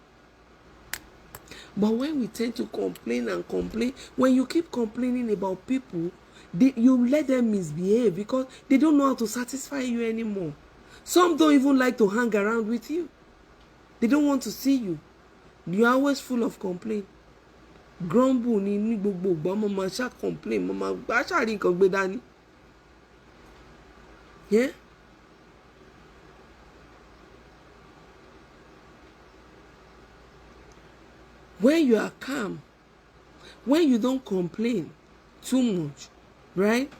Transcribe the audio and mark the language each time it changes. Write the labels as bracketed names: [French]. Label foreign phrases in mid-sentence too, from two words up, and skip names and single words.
[English] But when we tend to complain and complain, when you keep complaining about people, you let them misbehave because they don't know how to satisfy you anymore. Some don't even like to hang around with you. They don't want to see you. You are always full of complaint. [Yoruba] Grumble ni gbogbo gba mama sha complain, mama gba sha ri nkan gbe dani. [English] Yeah? When you are calm, when you don't complain too much, right?